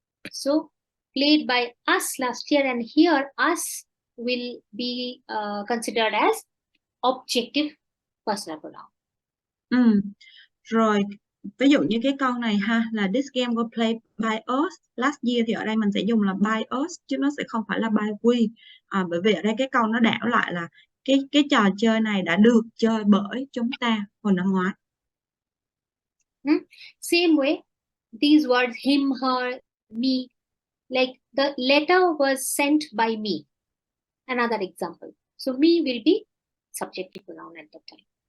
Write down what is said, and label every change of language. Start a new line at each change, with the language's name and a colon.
English: So played by us last year, and here us will be considered as objective personal pronoun.
Vietnamese: Rồi ví dụ như cái câu này ha, là
English: this game was played by us last year,
Vietnamese: thì ở đây mình sẽ dùng là by us chứ nó sẽ không phải là by we. Bởi vì ở đây cái câu nó đảo lại là cái trò chơi này đã được chơi bởi chúng ta hồi năm ngoái.
English: Same way, these words him, her, me, like the letter was sent by me. Another example. So me will be subjective pronoun at that time.